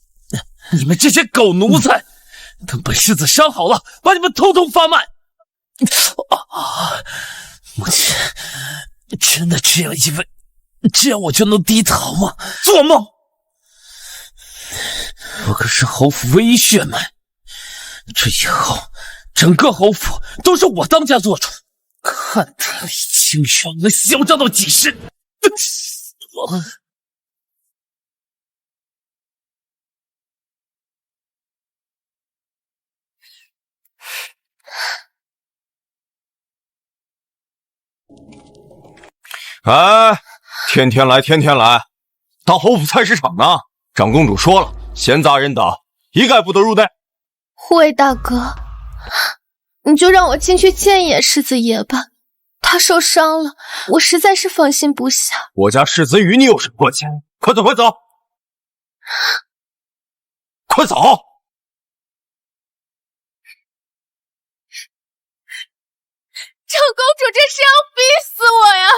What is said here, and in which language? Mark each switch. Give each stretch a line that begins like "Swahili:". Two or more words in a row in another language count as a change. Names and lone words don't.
Chinese: 你們這些狗奴才， 等本世子伤好了，把你们统统发卖。母亲，真的这样以为这样我就能低头吗？做夢！我可是侯府唯一血脉，这以後整個侯府都是我當家做主，看他李清霜能囂張到幾時！哎，天天来，天天來，當侯府菜市場呢？長公主說了，閒雜人等一概不得入內。護衛大哥，你就讓我進去見一眼世子爺吧，他受傷了，我實在是放心不下。我家世子與你有什麼關係？快走，快走，快走！長公主這是要逼死我呀！